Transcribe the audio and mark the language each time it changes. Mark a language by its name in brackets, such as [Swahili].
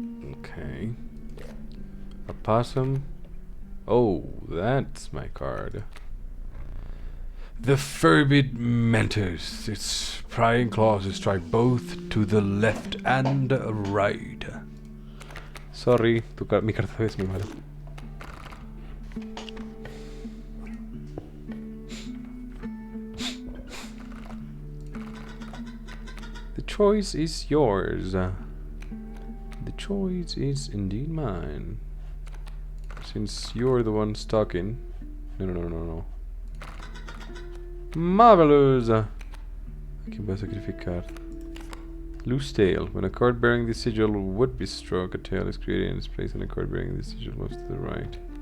[English] Okay. A possum. Oh, that's my card. The Furbid Mentors. Its prying claws strike both to the left and right. Sorry, [Spanish] mi carta es muy mala. [English] The choice is yours. The choice is indeed mine. Since you're the one talking. No. Marvelous! [Spanish] ¿A quién voy a sacrificar? [English] Loose tail. When a card bearing this sigil would be struck, a tail is created in its place, and a card bearing this sigil moves to the right.